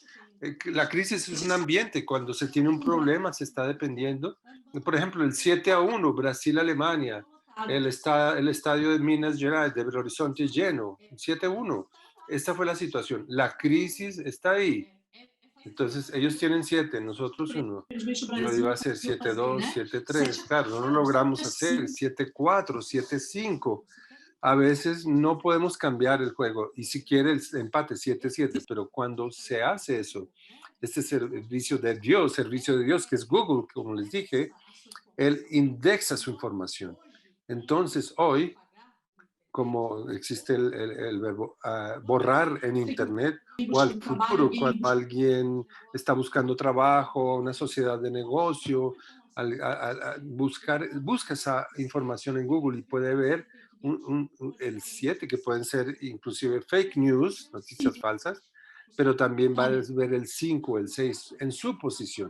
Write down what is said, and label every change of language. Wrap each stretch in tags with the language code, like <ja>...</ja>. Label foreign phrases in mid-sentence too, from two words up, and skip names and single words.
<es>La crisis es un ambiente. Cuando se tiene un problema, se está dependiendo. Por ejemplo, el 7-1, Brasil-Alemania, el estadio de Minas Gerais, de Belo Horizonte lleno, 7-1. Esta fue la situación. La crisis está ahí. Entonces, ellos tienen 7, nosotros 1.</es> <pt>Infelizmente, o</pt> <es>Yo</es> <pt>Brasil</pt> <es>iba</es> <pt>não</pt> <es>a ser</es> <pt>conseguiu</pt> <es>siete</es> <pt>fazer,</pt> <es>dos</es> <pt>né?</pt> <es>7-3. Claro, no lo 7-4, logramos hacer. 7-5. 7-4, 7-5. A veces no podemos cambiar el juego, y si quiere el empate 7-7, pero cuando se hace eso, este servicio de Dios, que es Google, como les dije, él indexa su información. Entonces, hoy, como existe el verbo borrar en Internet, o al</es> <pt>Buscando trabalho, futuro, alguém</pt> <es>cuando alguien está buscando trabajo, una sociedad de negocio, busca esa información en Google y puede ver el 7, que pueden ser inclusive</es> <en>fake news,</en> <es>noticias falsas, pero también va a ver el 5, el 6 en su posición.</es>